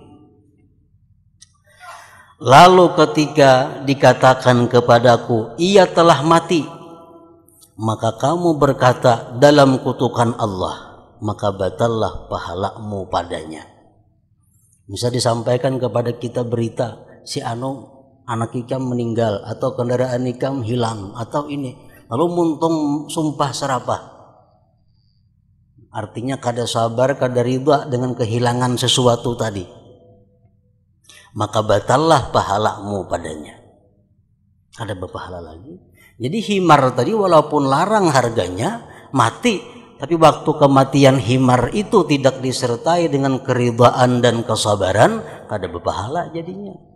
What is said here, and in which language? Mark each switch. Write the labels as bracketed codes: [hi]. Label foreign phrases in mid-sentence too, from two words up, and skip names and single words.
[id] Lalu ketika dikatakan kepadaku, ia telah mati, maka kamu berkata dalam kutukan Allah, maka batallah pahalamu padanya. Bisa disampaikan kepada kita berita, [bjn] si anu anak ikam meninggal atau kendaraan ikam hilang atau ini, lalu muntung sumpah serapah. Artinya kada sabar, kada ridha dengan kehilangan sesuatu tadi, maka batallah pahalamu padanya. [id] Ada berpahala lagi. Jadi himar tadi walaupun larang harganya mati, tapi waktu kematian himar itu tidak disertai dengan keridhaan dan kesabaran, kada berpahala jadinya.